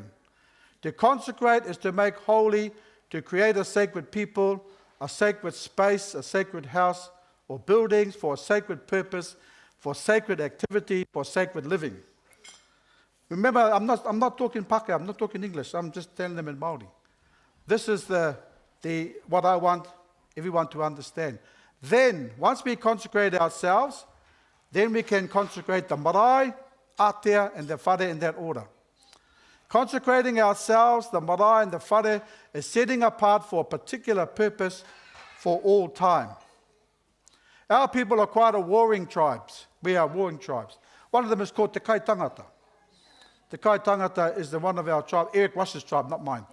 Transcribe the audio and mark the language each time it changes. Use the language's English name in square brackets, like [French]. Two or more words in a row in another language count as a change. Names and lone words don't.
[English] To consecrate is to make holy, to create a sacred people, a sacred space, a sacred house, or buildings for a sacred purpose, for sacred activity, for sacred living. Remember, I'm not talking Pākehā, I'm not talking English, I'm just telling them in Māori. This is what I want everyone to understand. Then, once we consecrate ourselves, then we can consecrate the [Māori] marae, atea, [English] and the whare in that order. Consecrating ourselves, the marae and the whare, is setting apart for a particular purpose for all time. Our people are quite a warring tribes. We are warring tribes. One of them is called Te Kai Tangata. Te Kai Tangata is one of our tribe, Eric Rush's tribe, not mine.